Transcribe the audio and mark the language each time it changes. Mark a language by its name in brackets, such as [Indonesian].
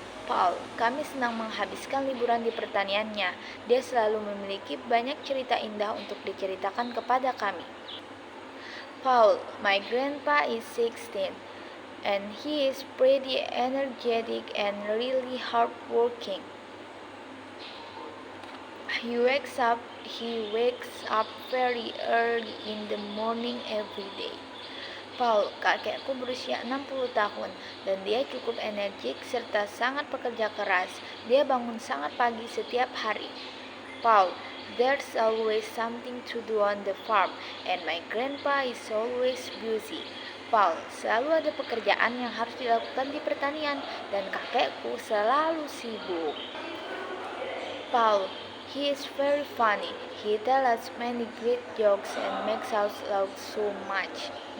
[Indonesian] Paul, kami senang menghabiskan liburan di pertaniannya. Dia selalu memiliki banyak cerita indah untuk diceritakan kepada kami. [English] Paul, my grandpa is 16 and he is pretty energetic and really hardworking. He wakes up very early in the morning every day. [Indonesian] Paul, kakekku berusia 60 tahun dan dia cukup energik serta sangat pekerja keras. Dia bangun sangat pagi setiap hari. [English] Paul, there's always something to do on the farm and my grandpa is always busy. [Indonesian] Paul, selalu ada pekerjaan yang harus dilakukan di pertanian dan kakekku selalu sibuk. [English] Paul, he is very funny. He tells us many great jokes and makes us laugh so much.